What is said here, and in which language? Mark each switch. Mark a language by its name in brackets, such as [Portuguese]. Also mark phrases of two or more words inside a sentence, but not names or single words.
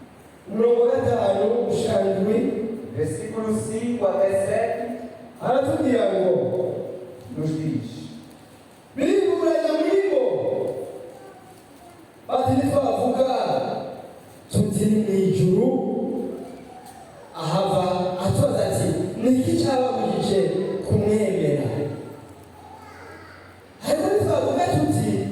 [Portuguese] 5 versículo 5 até 7, [Rundi] haratubwira ngo [Portuguese] nos diz: [Rundi] biriburanya muri bo bati ntitwavuga tuti ni mu ijuru, ahava atubaza ati ni iki cyababujije kumwemera, ariko ntitwavuga tuti